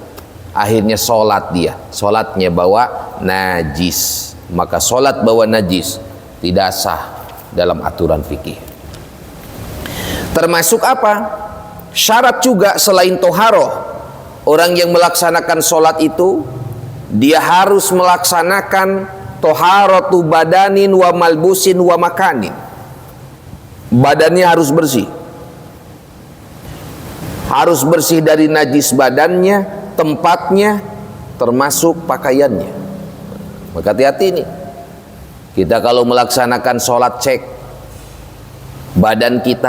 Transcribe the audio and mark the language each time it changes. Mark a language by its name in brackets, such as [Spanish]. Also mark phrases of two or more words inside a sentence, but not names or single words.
[Indonesian] Akhirnya sholatnya bawa najis. Maka sholat bawa najis tidak sah dalam aturan fikih. Termasuk apa? Syarat juga selain toharoh, orang yang melaksanakan sholat itu dia harus melaksanakan [Arabic] طهارة بدن وملبوس ومكان. [Indonesian] Badannya harus bersih. Harus bersih dari najis badannya, tempatnya, termasuk pakaiannya. Maka hati-hati nih. Kita kalau melaksanakan sholat, cek badan kita.